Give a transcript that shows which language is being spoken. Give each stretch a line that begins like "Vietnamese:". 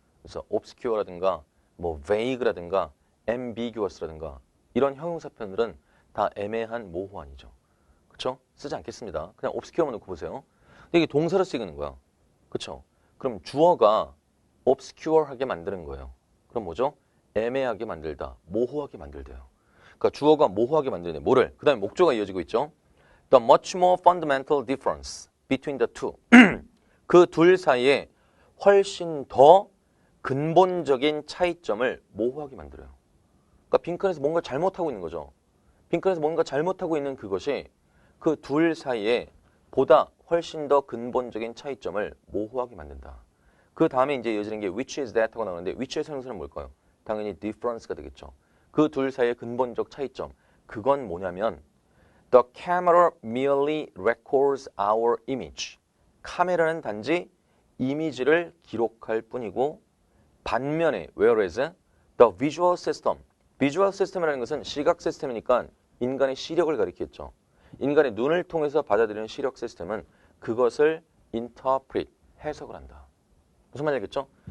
Korean: 그래서 obscure라든가 뭐 vague라든가 ambiguous라든가 이런 형용사 표현들은 다 애매한, 모호한이죠. 그렇죠? 쓰지 않겠습니다. 그냥 obscure만 놓고 보세요. 근데 이게 동사로 쓰이는 거야. 그렇죠? 그럼 주어가 obscure하게 만드는 거예요. 그럼 뭐죠? 애매하게 만들다, 모호하게 만들대요. 그러니까 주어가 모호하게 만드네. 뭐를? 그 다음에 목조가 이어지고 있죠.
English: The much more fundamental difference between the two.
Korean: 그 둘 사이에 훨씬 더 근본적인 차이점을 모호하게 만들어요. 그러니까 빈칸에서 뭔가 잘못하고 있는 거죠. 빈칸에서 뭔가 잘못하고 있는 그것이 그 둘 사이에 보다 훨씬 더 근본적인 차이점을 모호하게 만든다. 그 다음에 이제 이어지는 게 which is that 하고 나오는데 which의 형용사는 뭘까요? 당연히 difference가 되겠죠. 그 둘 사이의 근본적 차이점. 그건 뭐냐면
English: The camera merely records our image.
Korean: 카메라는 단지 이미지를 기록할 뿐이고 반면에
English: whereas the visual system.
Korean: visual system이라는 것은 시각 시스템이니까 인간의 시력을 가리키겠죠. 인간의 눈을 통해서 받아들이는 시력 시스템은 그것을 interpret, 해석을 한다. 무슨 말이겠죠?